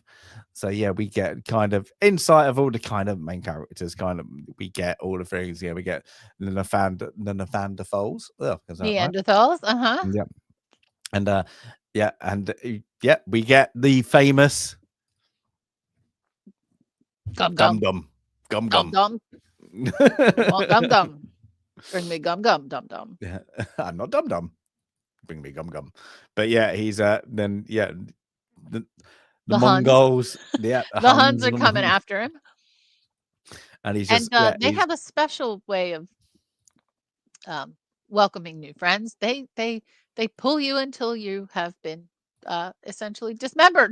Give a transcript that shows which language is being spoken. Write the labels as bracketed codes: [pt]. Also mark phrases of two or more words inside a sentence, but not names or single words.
[en] So yeah, we get kind of insight of all the kind of main characters. Kind of, we get all the things. Yeah, we get the Neanderthals. Oh, is that right? Neanderthals, uh-huh. Yeah. And yeah, and yeah, we get the famous Gum gum gum. gum gum Dum gum. dum. I want gum gum. Bring me gum gum dum dum. Yeah, I'm not dum dum. Bring me gum gum. But yeah, he's then yeah, the, the The Huns. Mongols, yeah, the The Huns Huns, are coming after him. and he's And just yeah, they he's have a special way of um, welcoming new friends. They pull you until you have been essentially dismembered.